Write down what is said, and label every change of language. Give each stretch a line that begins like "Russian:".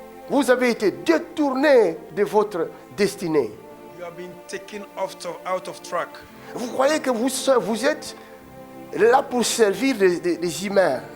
French: Vous avez été détournés de votre destinée.
English: You have been taken out of track.
French: Vous croyez que vous êtes là pour servir les humains,